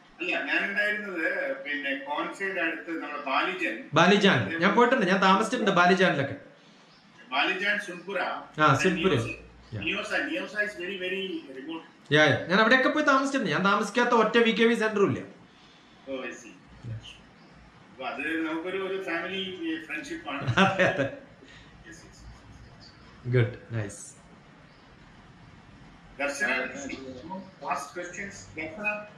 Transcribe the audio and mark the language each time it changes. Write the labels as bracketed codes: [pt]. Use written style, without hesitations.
[ml] ഞാൻ ഉണ്ടായിരുന്നത് പിന്നെ കോൺസൈഡ് അടുത്ത് നമ്മുടെ ബാലിജാൻ. ഞാൻ പോയിട്ടുണ്ട്, ഞാൻ താമസിച്ചിട്ടുണ്ട് ബാലിജാനിലൊക്കെ. ബാലിജാൻ, സുൻപുര. സുൻപുര. [en] നിയോസ is very, very remote. [ml] ഞാൻ അവിടെയൊക്കെ പോയി താമസിച്ചിട്ടുണ്ട്. ഞാൻ താമസിക്കാത്ത ഒറ്റ VKV സെന്ററും ഇല്ല. [en] Oh, I see. [ml] അത് നമുക്കൊരു ഫാമിലി ഫ്രണ്ട്ഷിപ്പ് ആണ്. അതെ. [en] Good, nice. Darshana, last questions. Darshana.